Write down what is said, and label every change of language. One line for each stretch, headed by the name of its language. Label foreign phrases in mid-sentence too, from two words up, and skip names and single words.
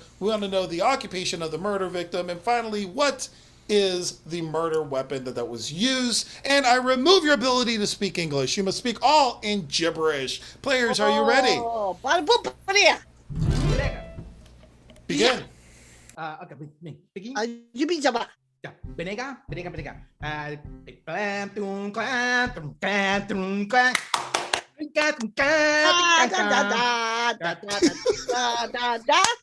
English: We want to know the occupation of the murder victim. And finally, what is the murder weapon that was used? And I remove your ability to speak English. You must speak all in gibberish. Players, are you ready?
Filipino: Oh, para po, para.
English: Begin. Okay, begin. You mean Java? Yeah, benega. Clam, tum, clam, tum, clam, tum, clam. Da da da da da da da.